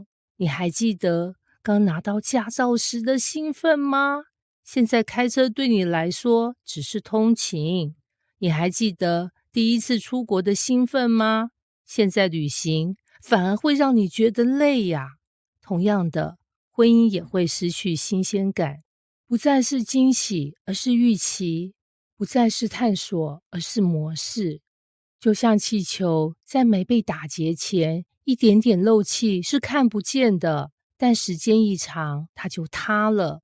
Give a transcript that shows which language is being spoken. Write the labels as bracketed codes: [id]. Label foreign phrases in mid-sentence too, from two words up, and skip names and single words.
[zh] 你還記得剛拿到駕照時的興奮嗎？現在開車對你來說只是通勤。你還記得第一次出國的興奮嗎？現在旅行反而會讓你覺得累呀。同樣的，婚姻也會失去新鮮感，不再是驚喜，而是預期；不再是探索，而是模式。就像氣球在沒被打結前，一點點漏氣是看不見的，但時間一長，它就塌了。